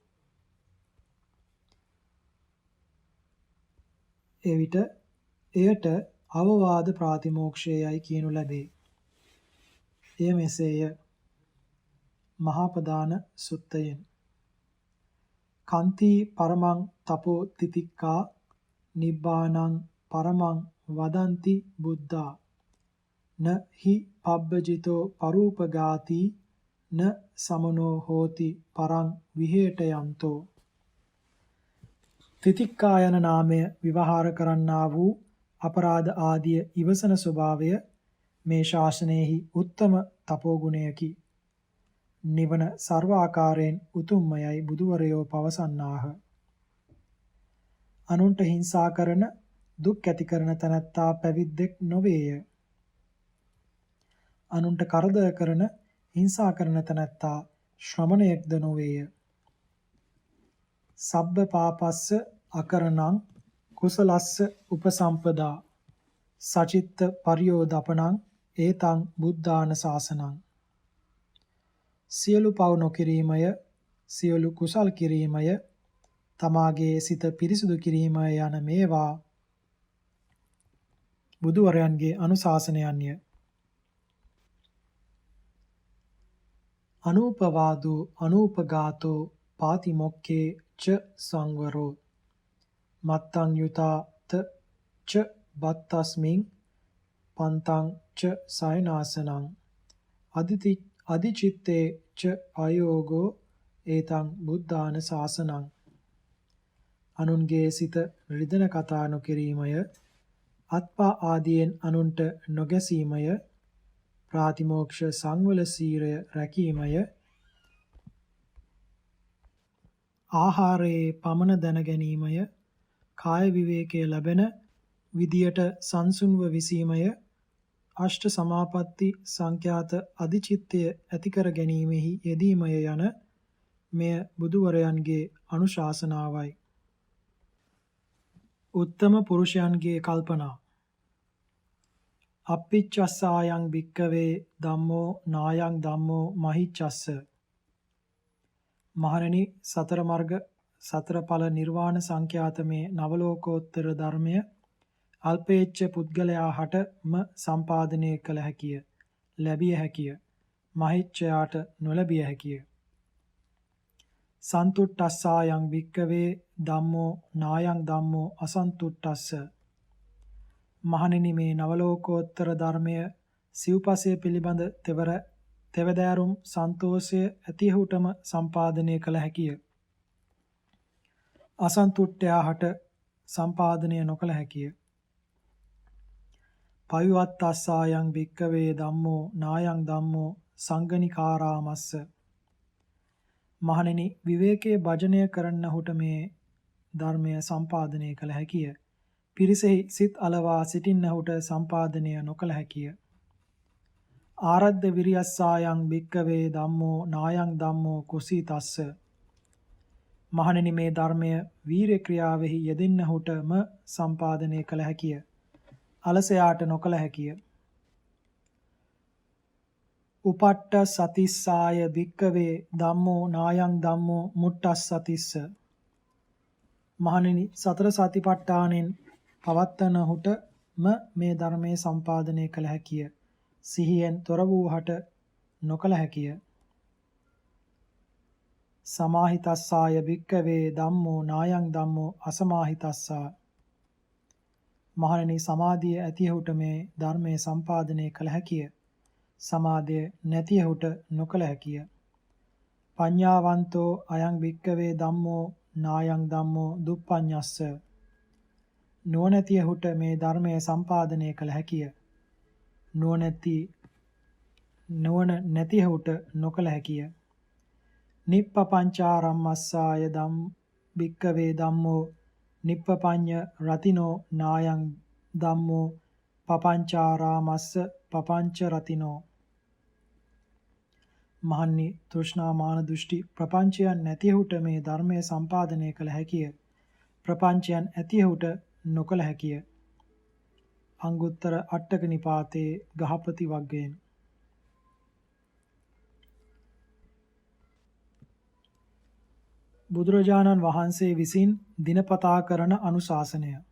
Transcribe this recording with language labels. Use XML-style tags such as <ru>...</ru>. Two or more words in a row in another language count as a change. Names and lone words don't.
<si>එවිට එයට අවවාද ප්‍රාතිමෝක්ෂයයි කියනු ලැබේ. එය මෙසේය. මහාපදාන සුත්තයෙන්</si> <pi>කන්ති පරමං තපෝ තිතික්කා නිබ්බානං පරමං වදන්ති බුද්ධා න හි පබ්බජිතෝ පරූපගාති න සමනෝ හෝති පරං විහෙටයන්තෝ.</pi> <si>තිතික්කා යන නාමය විවහාර කරන්නා වූ අපරාධ ආදිය ඉවසන ස්වභාවය මේ ශාසනයෙහි උත්තම තපෝගුණයකි. නිවන සර්ව ආකාරයෙන් උතුම්මයයි බුදුවරයෝ පවසන්නාහ. අනුන්ට හිංසා කරන දුක් ඇති කරන තැනැත්තා පැවිද්දෙක් නොවේය. අනුන්ට කරදර කරන හිංසා කරන තැනැත්තා ශ්‍රමණයෙක්ද නොවේය.</si> <pi>සබ්බ පාපස්ස අකරණං කුසලස්ස උපසම්පදා සචිත්ත පරියෝදපණං ඒතං බුද්ධාන ශාසනං.</pi> <si>සියලු පව් නොකිරීමය, සියලු කුසල් කිරීමය, තමාගේ සිත පිරිසිදු කිරීමය යන මේවා බුදුවරයන්ගේ අනුශාසනයන්ය.</si> <pi>අනූපවාදෝ අනූපගාතෝ පාතිමොක්ඛේ ච සංවරෝ මත්තං යුතාත ච බත්තස්මින් පන්තං ච සයනාසනං අදිචිත්තේ ච අයෝගෝ ඒතං බුද්ධාන ශාසනං.</pi> <si>අනුන්ගේ සිත රිදෙන කතා නොකිරීමය, අත්පා ආදියෙන් අනුන්ට නොගැසීමය, ප්‍රාතිමෝක්ෂ සංවල සීලය රැකීමය, ආහාරයේ පමණ දැන ගැනීමය, කාය විවේකයේ ලැබෙන විදියට සංසුන්ව විසීමය, අෂ්ට සමාපatti සංඛ්‍යාත අධිචිත්තය ඇති කර ගැනීමෙහි යෙදීමය යන මෙය බුදුවරයන්ගේ අනුශාසනාවයි. උත්තම පුරුෂයන්ගේ කල්පනා.</si> <pi>අප්පිච්චස්සායන් භික්කවේ ධම්මෝ නායං ධම්මෝ මහිච්චස්ස.</pi> <si>මහණෙනි, සතර මර්ග සතර ඵල නිර්වාණ සංඛ්‍යාතමේ නවලෝකෝත්තර ධර්මය අල්පේච්ඡ පුද්ගලයා හටම සම්පාදනය කළ හැකිය, ලැබිය හැකිය, මහිච්ඡයාට නොලැබිය හැකිය.</si> <pi>සන්තුට්ඨස්සායන් භික්කවේ ධම්මෝ නායං ධම්මෝ අසන්තුට්ඨස්ස.</pi> <si>මහණෙනි, මේ නවලෝකෝත්තර ධර්මය සිව්පසය පිළිබඳ තෙවදෑරුම් සන්තෝෂය ඇතිහුටම සම්පාදනය කළ හැකිය. අසන්තුට්ඨයා හට සම්පාදනය නොකළ හැකිය.</si> <pi>පවිවත්තස්සායන් භික්කවේ ධම්මෝ නායං ධම්මෝ සංගනිකාරාමස්ස.</pi> <si>මහණෙනි, විවේකයේ භජනය කරන්නහුට මේ ධර්මය සම්පාදනය කළ හැකිය. පිරිසෙහි සිත් අලවා සිටින්නහුට සම්පාදනය නොකළ හැකිය.</si> <pi>ආරද්ධ විරියස්සායන් භික්කවේ ධම්මෝ නායං ධම්මෝ කුසීතස්ස.</pi> <si>මහණෙනි, මේ ධර්මය වීර්ය ක්‍රියාවෙහි යෙදෙන්නහුටම සම්පාදනය කළ හැකිය. අලසයාට නොකළ හැකිය.</si> <pi>උපට්ඨ සතිස්සාය භික්කවේ ධම්මෝ නායං ධම්මෝ මුට්ඨස්සතිස්ස.</pi> <si>මහණෙනි, සතර සතිපට්ඨානෙන් පවත්තනහුටම මේ ධර්මයේ සම්පාදනය කළ හැකිය. සිහියෙන් තොර වූහට නොකළ හැකිය.</si> <pi>සමාහිතස්සාය භික්කවේ ධම්මෝ නායං ධම්මෝ අසමාහිතස්සා.</pi> <si>මහණෙනි, සමාධිය ඇතිහුට මේ ධර්මයේ සම්පාදනය කළ හැකිය. සමාධිය නැතිහුට නොකළ හැකිය.</si> <pi>පඤ්ඤාවන්තෝ අයං භික්කවේ ධම්මෝ නායං ධම්මෝ දුප්පඤ්ඤස්ස.</pi> <si>නුවණැතිහුට මේ ධර්මයේ සම්පාදනය කළ හැකිය. නුවණ නැතිහුට නොකළ හැකිය.</si> <pi>නිප්පපංචාරම්මස්සාය භික්කවේ ධම්මෝ නිප්පපඤ්ඤ රතිනෝ නායං ධම්මෝ පපංචාරාමස්ස පපංච රතිනෝ.</pi> <si>මහන්නි, තෘෂ්ණා මාන දෘෂ්ටි ප්‍රපංචයන් නැතිහුට මේ ධර්මයේ සම්පාදනය කළ හැකිය. ප්‍රපංචයන් ඇතිහුට නොකළ හැකිය. අංගුත්තර අට්ඨක නිපාතේ ගහපති වග්ගයෙන්. බුදුරජාණන් වහන්සේ විසින් දිනපතා කරන අනුශාසනය.</si>